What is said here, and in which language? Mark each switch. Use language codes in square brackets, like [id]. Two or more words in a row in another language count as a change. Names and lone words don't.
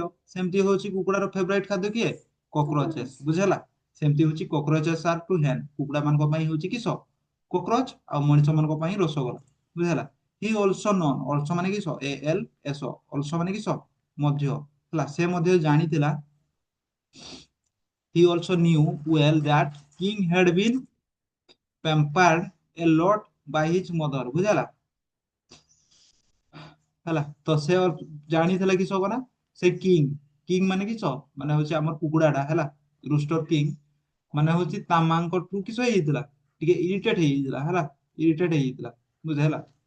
[or] ସେମିତି ହଉଛି କୁକୁଡାର ଫେଭରାଇଟ ଖାଦ୍ୟ କିଏ? କକରୋଚେସ୍। ବୁଝିଲା। ସେମିତି ହଉଛି [en] cockroaches are to hen. [or] କୁକୁଡା ମାନଙ୍କ ପାଇଁ ହଉଛି କିସ? କକରୋଚ ଆଉ ମଣିଷ ମାନଙ୍କ ପାଇଁ ରସଗୋଲା। ବୁଝିଲା। [en] he also known. [or] ଅଲସୋ ମାନେ କିସ? ALSO। ଅଲସୋ ମାନେ କିସ? ମଧ୍ୟ ହେଲା। ସେ ମଧ୍ୟ ଜାଣିଥିଲା [en] he also knew well that king had been pampered a lot by his mother ବୁଝିଲା। [or] ହେଲା ତ ସେ ଜାଣିଥିଲା କି ସବୁ ନା ସେ କିଙ୍ଗ ମାନେ କିସ ମାନେ ହଉଛି ଆମର କୁକୁଡାଟା ହେଲା। ରୁଷ୍ଟର କିଙ୍ଗ ମାନେ ହଉଛି ତା ମାଙ୍କଠୁ କିସ ହେଇଯାଇଥିଲା? ଟିକେ ଇରିଟେଟ ହେଇଯାଇଥିଲା ହେଲା। ଇରିଟେଟ ହେଇଯାଇଥିଲା ବୁଝ ହେଲା।